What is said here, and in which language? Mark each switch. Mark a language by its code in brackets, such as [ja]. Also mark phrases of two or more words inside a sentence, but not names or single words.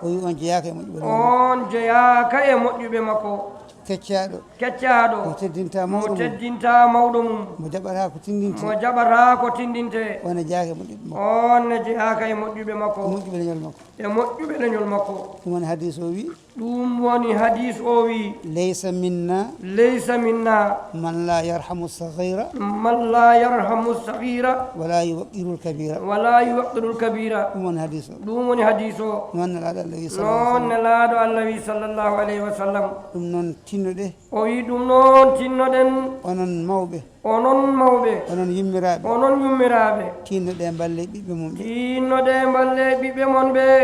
[ff] O wi on jeeyaka e moƴƴuɓe leñol makko. On jeeyaka e moƴƴuɓe makko. Keccaɗo. Keccaɗo. Mo teddinta Mo mawɗo mum. teddinta mawɗo mum. Mo jaɓata ko tindinte. Mo jaɓata ko tindinte. On e jeeyaka e moƴƴuɓe makko. On ne jeeyaka e moƴƴuɓe makko. E moƴƴuɓe leñol makko. E moƴƴuɓe leñol makko. Ɗum woni hadis o wi. Ɗum woni hadis o wi. [ar] ليس منا. ليس منا. من لا يرحم صغيرا. من لا يرحم صغيرا. ولا يوقر الكبير. ولا يوقر الكبير. [ff] Ɗum woni hadis o. Ɗum woni hadis o. Noon nelaɗo Allah wi [ar] صلى الله عليه وسلم. [ff] Noon nelaɗo Allah wi [ar] صلى الله عليه وسلم. [ff] Ɗum noon tinnoɗe. O wi ɗum noon tinnoɗen. Onon mawɓe. Onon mawɓe. Onon yummiraɓe. Onon yummiraɓe. Tinnoɗe mballe ɓiɓɓe mum ɓe. Tinnoɗe mballe ɓiɓɓe mon ɓe.